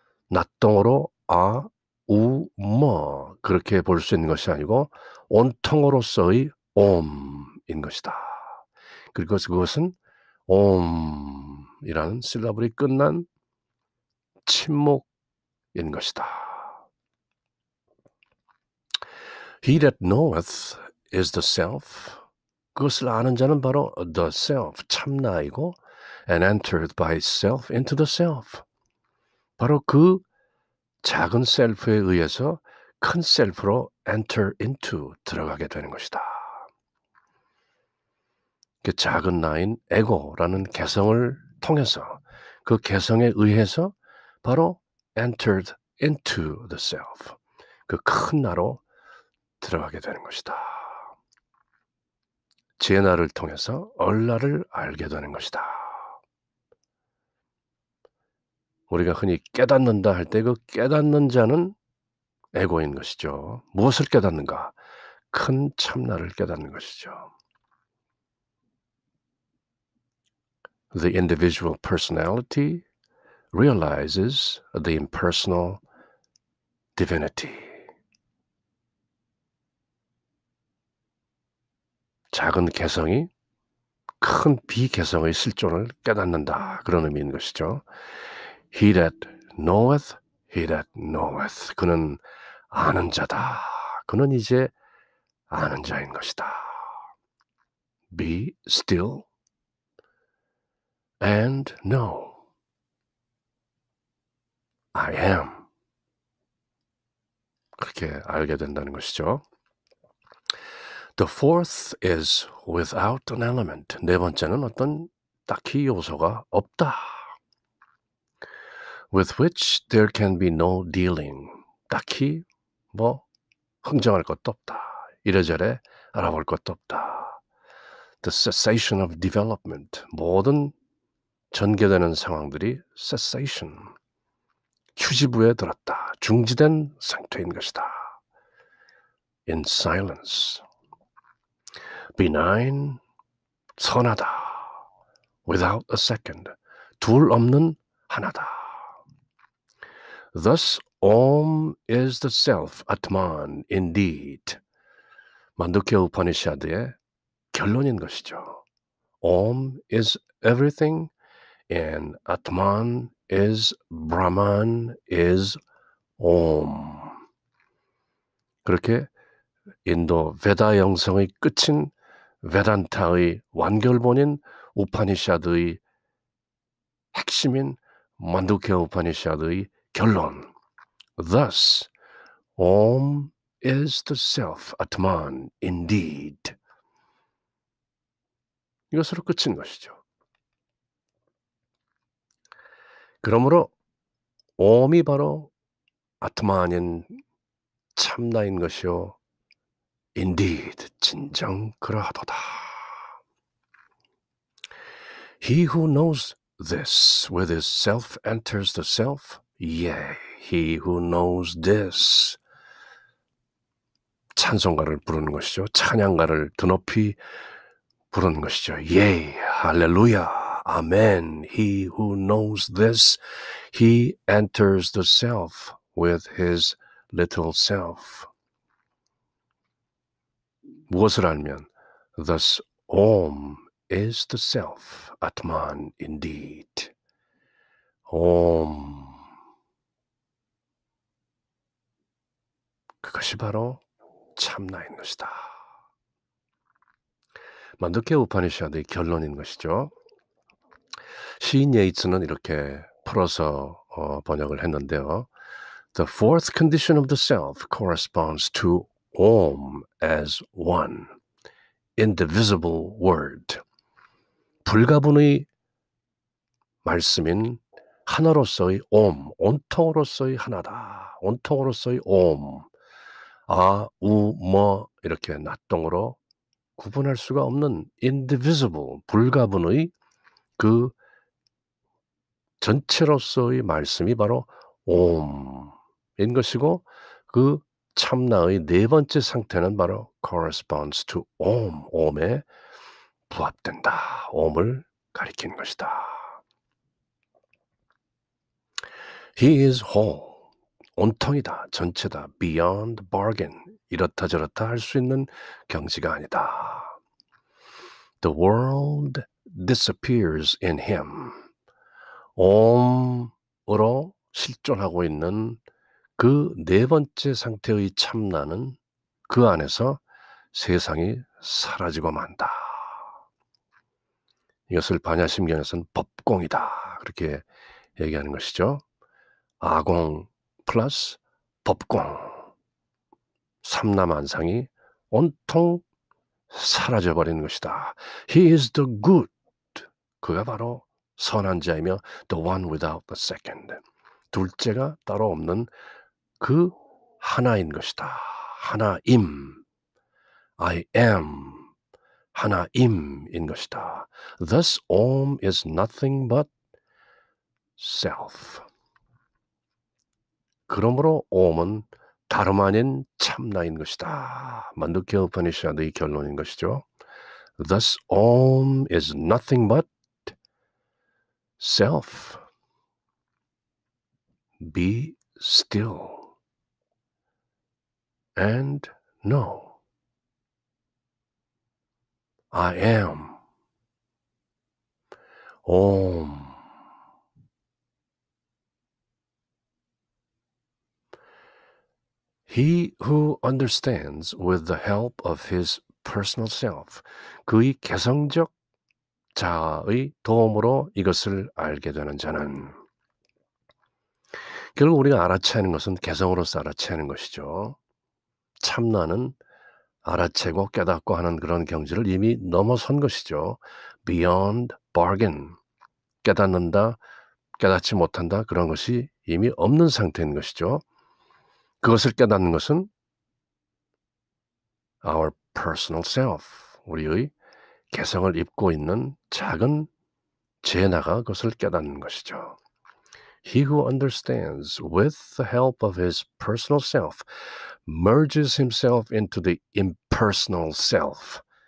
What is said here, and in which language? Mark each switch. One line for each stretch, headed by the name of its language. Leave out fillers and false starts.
Korean: 낫동어로 아, 우, 뭐 그렇게 볼 수 있는 것이 아니고 온통어로서의 Om인 것이다. 그리고 그것은 Om이라는 실라블이 끝난 침묵인 것이다.
English: He that knoweth is the self.
Korean: 그것을 아는 자는 바로
English: the self,
Korean: 참나이고
English: and entered by self into the self.
Korean: 바로 그 작은 셀프에 의해서 큰 셀프로
English: enter into,
Korean: 들어가게 되는 것이다. 그 작은 나인 에고라는 개성을 통해서 그 개성에 의해서 바로
English: entered into the self,
Korean: 그 큰 나로 들어가게 되는 것이다. 제 나를 통해서 얼라를 알게 되는 것이다. 우리가 흔히 깨닫는다 할 때 그 깨닫는 자는 에고인 것이죠. 무엇을 깨닫는가? 큰 참나를 깨닫는 것이죠.
English: The individual personality realizes the impersonal divinity.
Korean: 작은 개성이 큰 비개성의 실존을 깨닫는다. 그런 의미인 것이죠.
English: He that knoweth, he that knoweth.
Korean: 그는 아는 자다. 그는 이제 아는 자인 것이다.
English: Be still and know. I am.
Korean: 그렇게 알게 된다는 것이죠.
English: The fourth is without an element.
Korean: 네 번째는 어떤 딱히 요소가 없다.
English: With which there can be no dealing.
Korean: 딱히 뭐 흥정할 것도 없다. 이래저래 알아볼 것도 없다.
English: The cessation of development.
Korean: 모든 전개되는 상황들이 cessation. 휴지부에 들었다. 중지된 상태인 것이다.
English: In silence. Benign.
Korean: 선하다.
English: Without a second.
Korean: 둘 없는 하나다.
English: Thus, Om is the self, Atman, indeed.
Korean: 만두케 우파니샤드의 결론인 것이죠.
English: Om is everything and Atman is Brahman is Om.
Korean: 그렇게 인도 베다 영성의 끝인 베단타의 완결본인 우파니샤드의 핵심인 만두케 우파니샤드의 결론.
English: Thus, Om is the self, Atman, indeed.
Korean: 이것으로 끝인 것이죠. 그러므로 옴이 바로 아트만인 참나인 것이요. Indeed, 진정 그러하도다.
English: He who knows this with his self enters the self. Yea, he who knows this.
Korean: 찬송가를 부르는 것이죠. 찬양가를 드높이 부르는 것이죠. Yea, 할렐루야, 아멘.
English: He who knows this, he enters the self with his little self.
Korean: 무엇을 알면?
English: Thus, Om is the self, Atman indeed. Om.
Korean: 그것이 바로 참나인 것이다. 만두케 우파니샤드의 결론인 것이죠. 시인 예이츠는 이렇게 풀어서 번역을 했는데요.
English: The fourth condition of the self corresponds to Om as one, indivisible word.
Korean: 불가분의 말씀인 하나로서의 옴, 온통으로서의 하나다. 온통으로서의 옴. 아, 우, 뭐 이렇게 낫동으로 구분할 수가 없는 indivisible, 불가분의 그 전체로서의 말씀이 바로 옴인 것이고 그 참나의 네 번째 상태는 바로
English: corresponds to
Korean: 옴, 옴에 부합된다. 옴을 가리키는 것이다.
English: He is whole.
Korean: 온통이다. 전체다.
English: Beyond bargain.
Korean: 이렇다 저렇다 할 수 있는 경지가 아니다.
English: The world disappears in him.
Korean: 옴으로 실존하고 있는 그 네 번째 상태의 참나는 그 안에서 세상이 사라지고 만다. 이것을 반야심경에서는 법공이다. 그렇게 얘기하는 것이죠. 아공 플러스 법공. 삼라만상이 온통 사라져버리는 것이다.
English: He is the good.
Korean: 그가 바로 선한 자이며
English: the one without the second.
Korean: 둘째가 따로 없는 그 하나인 것이다.
English: 하나임. I am.
Korean: 하나임인 것이다.
English: Thus, Om is nothing but self.
Korean: 그러므로 Om은 다름 아닌 참나인 것이다. 만두케 우파니샤드의 결론인 것이죠.
English: Thus, Om is nothing but self. Be still and know. I am. Om. He who understands with the help of his personal self,
Korean: 그의 개성적 자아의 도움으로 이것을 알게 되는 자는 결국 우리가 알아채는 것은 개성으로서 알아채는 것이죠. 참나는 알아채고 깨닫고 하는 그런 경지를 이미 넘어선 것이죠. Beyond bargain. 깨닫는다, 깨닫지 못한다 그런 것이 이미 없는 상태인 것이죠. 그것을 깨닫는 것은
English: our personal self,
Korean: 우리의 개성을 입고 있는 작은 제나가 그것을 깨닫는 것이죠.
English: He who understands with the help of his personal self merges himself into the impersonal self.